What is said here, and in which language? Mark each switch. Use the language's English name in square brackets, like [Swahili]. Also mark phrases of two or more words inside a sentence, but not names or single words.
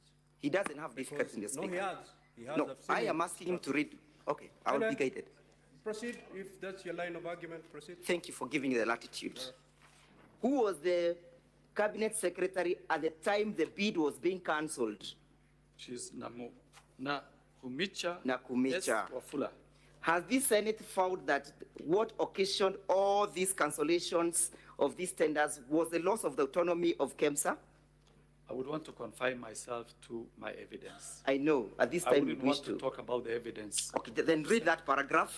[English] He doesn't have difficulties in the Speaker. No, he has. He has. No, I am asking him to read. Okay, I will be guided. Proceed, if that's your line of argument, proceed. Thank you for giving the latitude. Who was the cabinet secretary at the time the bid was being cancelled? She's Nakumicha. Nakumicha. Wafula. Has the Senate found that what occasioned all these cancellations of these tenders was the loss of the autonomy of KEMSA? I would want to confine myself to my evidence. I know, at this time I wouldn't you wish want to talk about the evidence. Okay, then read that paragraph.